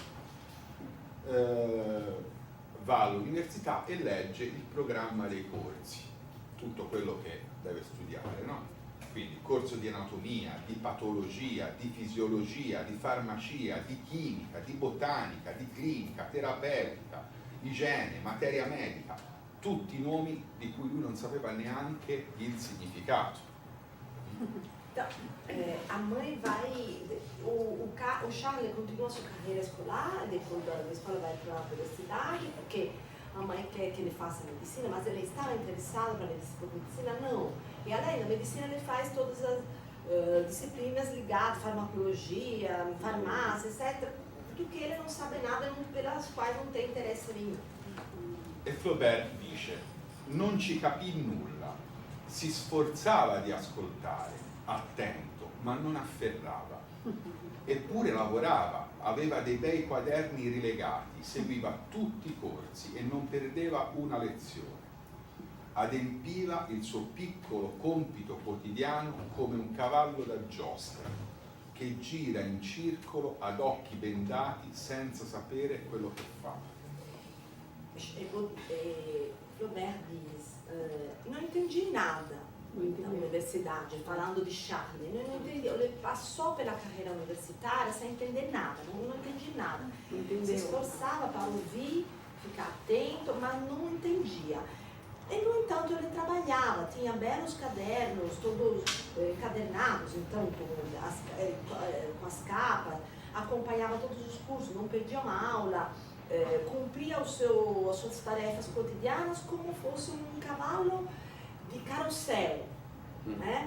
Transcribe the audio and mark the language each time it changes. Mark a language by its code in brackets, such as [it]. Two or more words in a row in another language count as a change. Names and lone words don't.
[it] Va all'università e legge il programma dei corsi, tutto quello che deve studiare, no? Quindi corso di anatomia, di patologia, di fisiologia, di farmacia, di chimica, di botanica, di clinica, terapeutica, igiene, materia medica, tutti nomi di cui lui non sapeva neanche il significato. [pt] Então, a mãe vai, o Charles continua a sua carreira escolar, depois da escola vai para a universidade, porque a mãe quer que ele faça medicina, mas ele está interessado para medicina? Não. E além da medicina ele faz todas as disciplinas ligadas, farmacologia, farmácia, etc., do que ele não sabe nada, pelas quais não tem interesse nenhum. [it] E Flaubert dice, non ci capì nulla, si sforzava di ascoltare, attento, ma non afferrava. Eppure lavorava, aveva dei bei quaderni rilegati, seguiva tutti i corsi e non perdeva una lezione. Adempiva il suo piccolo compito quotidiano come un cavallo da giostra che gira in circolo ad occhi bendati senza sapere quello che fa. [pt] Flaubert diz, não entendi nada na universidade, falando de Charles, não entendi, ele passou pela carreira universitária sem entender nada, não entendi nada. Se esforçava para ouvir, ficar atento, mas não entendia. E, no entanto, ele trabalhava, tinha belos cadernos, todos encadernados, então, com as capas, acompanhava todos os cursos, não perdia uma aula, cumpria as suas tarefas cotidianas como fosse um cavalo de carrossel, né?